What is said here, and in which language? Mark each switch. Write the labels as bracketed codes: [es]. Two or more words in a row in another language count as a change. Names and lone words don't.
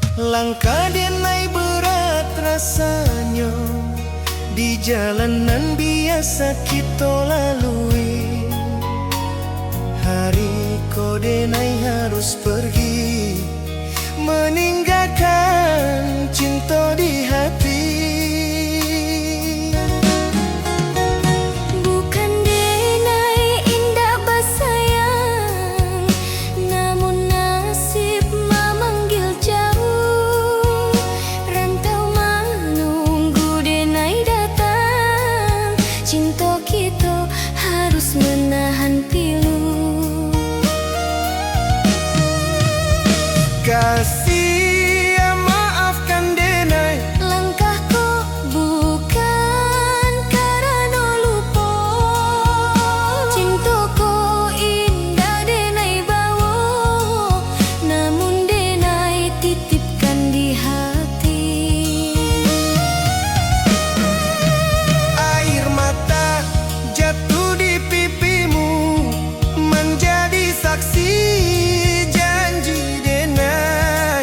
[id] Langkah denai berat rasanya di jalanan biasa kita lalui. Hari [min] ko denai [id] harus pergi, meninggalkan cinta di hati. Bukan denai indah bersayang, namun nasib memanggil jauh. Rantau menunggu denai datang, cinta kita harus menahan pilu. Kasih ya maafkan denai, Langkahku bukan karena lupa, cintaku indah denai bawa, namun denai titipkan di hati. air mata jatuh di pipimu menjadi saksi janji denai.